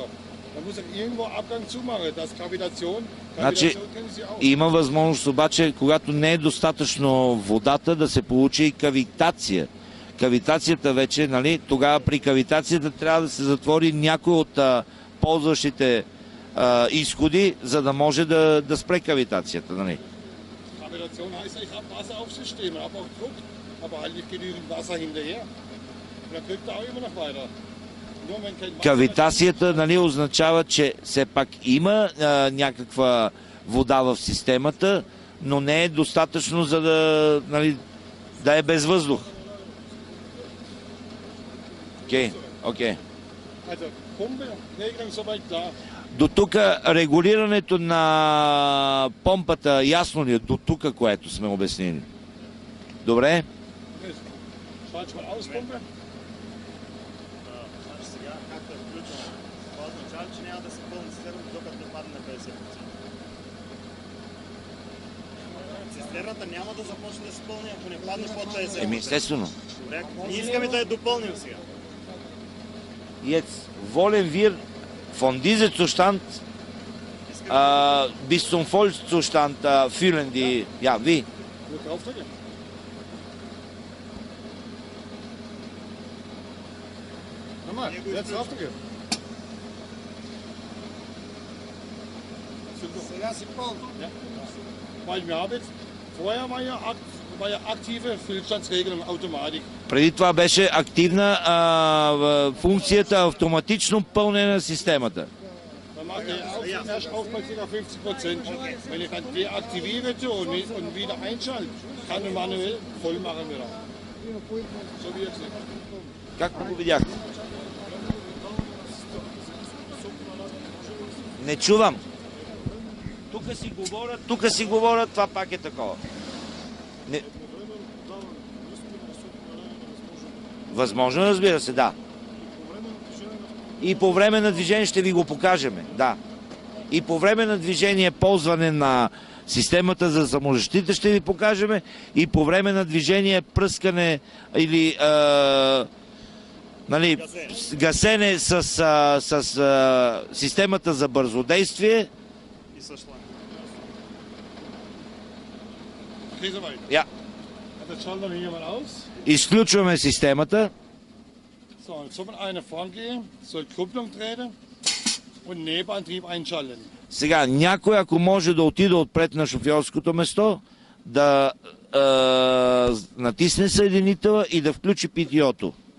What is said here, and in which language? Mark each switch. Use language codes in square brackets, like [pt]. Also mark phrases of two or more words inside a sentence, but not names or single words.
[de] Dann muss er irgendwo Abgang zumachen. Das Gravitation [bg] Значи [de] kennen Sie auch. [bg] има възможност обаче, когато не е достатъчно водата, да се получи и кавитация. Кавитацията вече, нали, тогава при кавитацията трябва да се затвори някой от ползващите изходи, за да може да спре кавитацията. Нали. [de] Gravitation heißt, ich habe Wasser auf System, ich habe auch Druck, aber halt nicht genügend Wasser hinterher. Und dann drückt er auch immer noch weiter. Nur wenn kein Wasser [bg] Кавитацията, нали, означава, че все пак има някаква вода в системата, но не е достатъчно, за да, нали, да е без въздух. Окей, окей. [de] Also Pumpe, Regelung soweit klar. [bg] До тук регулирането на помпата, ясно ли е? До тук, което сме обяснили. Добре? [de] Schaut mal aus, Pumpe. [bg] Значи сега, както е включено, това означава, че няма да се пълни цистерната, докато не падне на 50%. Цистерната няма да започне да се пълни, ако не падне под 50%. Естествено. Добре, ние искаме да я допълним сега. [de] Jetzt wollen wir von diesem Zustand bis zum Vollzustand fühlen die, ja, wie? Nur draufdrücken. Nochmal, jetzt draufdrücken. [bg] Сега си пълно. [de] Ja. Weil wir haben jetzt, vorher war ja aktive Füllstandsregelung Automatik. [bg] Преди това беше активна функцията автоматично пълнене на системата. [de] Dann macht der erst auf bei ca. 50%. Wenn ich dann deaktiviere und wieder einschalte, kann ich manuell voll machen wieder. So wie jetzt. [bg] Както го видяхте. Не чувам. Тук си говоря, това пак е такова. Не. Възможно, разбира се, да. И по време на движение ще ви го покажем, да. И по време на движение, ползване на системата за самозащита ще ви покажем. И по време на движение, пръскане или гасене с системата за бързодействие. И със шланг. [de] Ja. Jetzt schalten wir hier mal aus. [bg] Изключваме системата. [de] So, jetzt soll man eine vorgehen, soll Kupplung treten und Nebenantrieb einschalten. [bg] Сега, някой, ако може да отиде отпред на шофьорското место, да натисне съединителя и да включи ПТО-то.